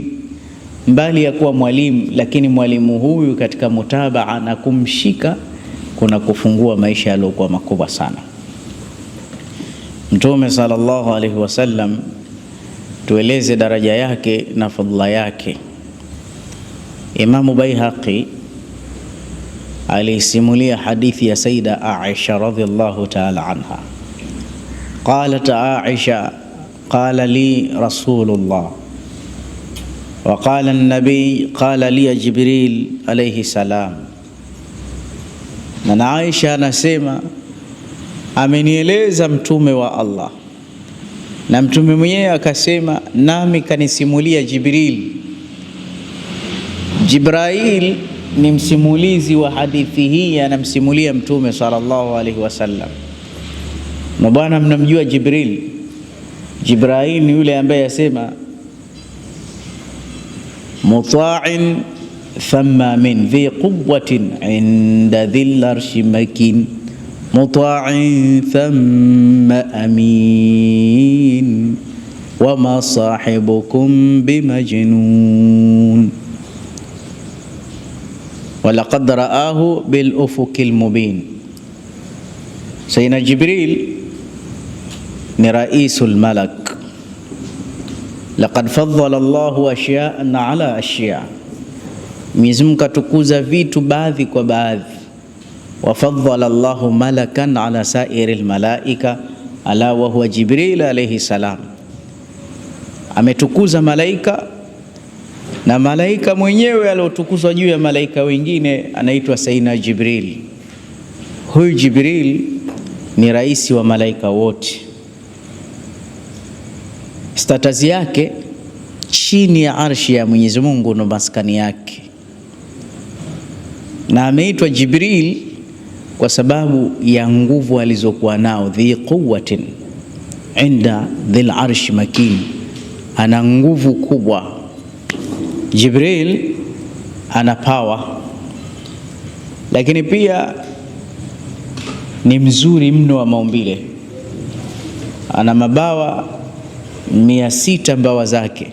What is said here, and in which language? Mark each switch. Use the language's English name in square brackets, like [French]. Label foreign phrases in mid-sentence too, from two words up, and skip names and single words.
[Swahili] Mbali ya kuwa mwalimu, lakini mwalimu huyu katika mutabaa na kumshika kuna kufungua maisha yaliyokuwa makubwa sana. Mtume [Arabic] صلى الله عليه وسلم, [Swahili] tueleze daraja yake na fadhila yake. Imamu Baihaqi alisimulia hadithi ya Sayyida Aisha [Arabic] رضي الله تعالى عنها. قالت عائشة قال لي رسول الله و قال النبي قال لي جبريل عليه السلام. [Swahili] Na Aisha anasema amenieleza mtume wa Allah, na mtume mwenyewe akasema nami kanisimulia Jibril. Jibril ni msimulizi wa hadithi hii, anamsimulia mtume [Arabic] صلى الله عليه وسلم. [Swahili] Na bwana mnamjua Jibril? Jibril ni yule ambaye yasema [Arabic] مطاع ثم من ذي قوة عند ذي العرش مكين مطاع ثم أمين وما صاحبكم بمجنون ولقد رآه بالأفق المبين. [Swahili] Sayyidina Jibril ni [Arabic] رئيس الملك. لقد فضل الله أشياء على أشياء', [Swahili] Mwenyezi Mungu katukuza vitu baadhi kwa baadhi. [Arabic] و فضل الله ملكا على سائر الملائكة على و هو جبريل عليه السلام, [Swahili] ametukuza malaika, na malaika mwenyewe aliotukuzwa juu ya malaika wengine anaitwa Sayyidina Jibril. Huyu Jibril ni rais wa malaika wote. Status yake chini ya arshi ya Mwenyezi Mungu ndo maskani yake, na ameitwa Jibril kwa sababu ya nguvu alizokuwa nao. [Arabic] ذي قوة عند ذي العرش مكين, [Swahili] ana nguvu kubwa. Jibril ana power, lakini pia ni mzuri mno wa maumbile. Ana mabawa 600 mbawa zake.